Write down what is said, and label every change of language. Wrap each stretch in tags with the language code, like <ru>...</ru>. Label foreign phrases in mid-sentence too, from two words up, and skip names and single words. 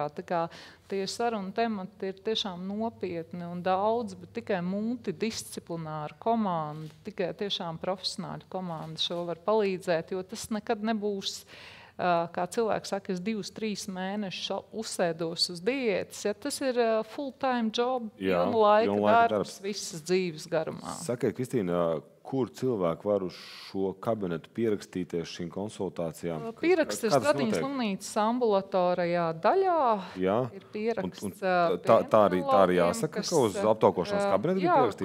<lv>Tā kā tie sarunu temati ir tiešām nopietni un daudz, bet tikai multidisciplināra komanda, tikai tiešām profesionāļu komanda šo var palīdzēt, jo tas nekad nebūs, kā cilvēks saka, es 2-3 mēnešus uzsēdos uz diētas, ja tas ir</lv> <en>full-time job,</en> <lv>laika darbs visas dzīves garumā. Sakiet, Kristīna, kur cilvēki var uz šo kabinetu pierakstīties šīm konsultācijām? Pieraksts ir Statiņas slimnīcas ambulatorajā daļā. Jā. Ir pieraksts tā arī jāsaka, ka uz aptaukošanās kabinetu var pierakstīties?</lv>